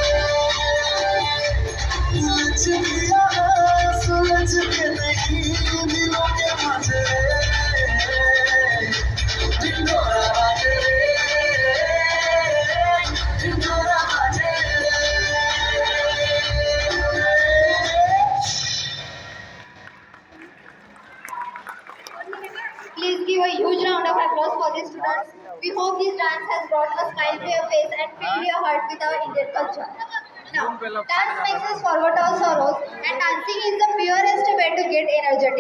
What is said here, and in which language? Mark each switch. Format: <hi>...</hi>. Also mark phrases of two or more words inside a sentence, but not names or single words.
<hi>उलझ गया सुलझ के नहीं दिलों के मांझे रे, ढिंढोरा बाजे रे ढिंढोरा बाजे रे।</hi> <en>Please give a huge round of applause for these students. We hope this dance has brought a smile to your face and filled your heart with our Indian culture. Now, dance makes us forget our sorrows, and dancing is the purest way to get energetic.</en>